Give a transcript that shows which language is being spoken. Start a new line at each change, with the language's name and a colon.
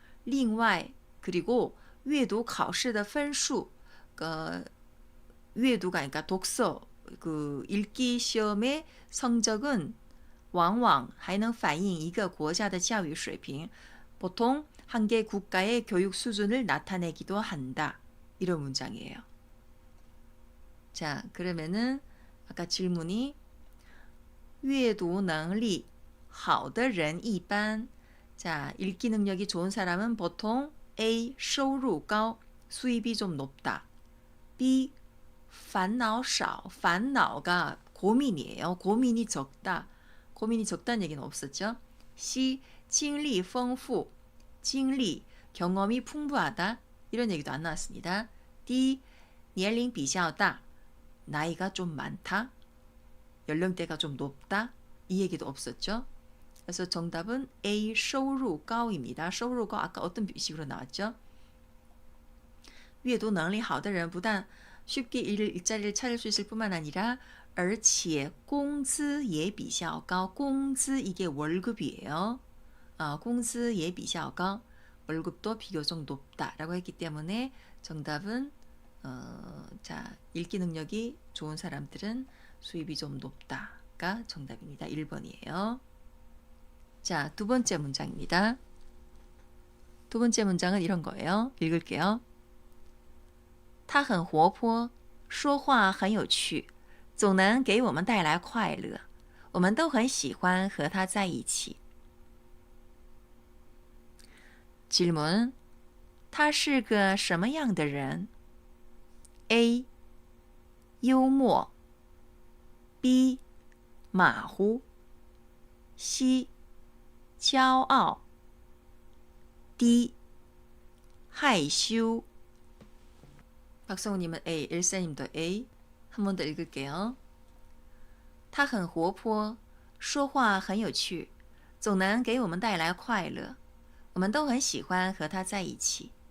Chinese: 另外
Korean: 그리고
Chinese: 阅读考试的分数
Korean: 阅读가 그러니까 독서 그 읽기 시험의 성적은
Chinese: 往往还能反映一个国家的教育水平
Korean: 보통 한 개 국가의 교육 수준을 나타내기도 한다. 이런 문장이에요. 자, 그러면은 아까 질문이
Chinese: 阅读能力好的人一般
Korean: 자, 읽기 능력이 좋은 사람은 보통 A.
Chinese: 收入高
Korean: 수입이 좀 높다. B.
Chinese: 烦恼少
Korean: 烦恼가 고민이에요. 고민이 적다. 고민이 적다는 얘기는 없었죠. C.
Chinese: 经历丰富
Korean: 经历 경험이 풍부하다. 이런 얘기도 안 나왔습니다. D.
Chinese: 年龄比较大
Korean: 나이가 좀 많다. 연령대가 좀 높다. 이 얘기도 없었죠. 그래서 정답은 A.
Chinese: 收入高
Korean: 입니다.
Chinese: 收入高
Korean: 아까 어떤 식으로 나왔죠?
Chinese: 阅读能力好的人不但
Korean: 쉽게 일자리를 찾을 수 있을 뿐만 아니라
Chinese: 而且工资也比较高. 工资
Korean: 이게 월급이에요.
Chinese: 工资也比较高.
Korean: 월급도 비교적 높다라고 했기 때문에 정답은 자, 읽기 능력이 좋은 사람들은 수입이 좀 높다가 정답입니다. 1번이에요. 자, 두 번째 문장입니다. 두 번째 문장은 이런 거예요. 읽을게요.
Chinese: 他很活泼，说话很有趣，总能给我们带来快乐。我们都很喜欢和他在一起。 질문. 他是个什么样的人？A. 幽默 B. 马虎 C. 骄傲 D. 害羞
Korean: 박성우님은 A, 일사님도 A. 한 번 더 읽을게요.
Chinese: 他很活泼，说话很有趣，总能给我们带来快乐。我们都很喜欢和他在一起。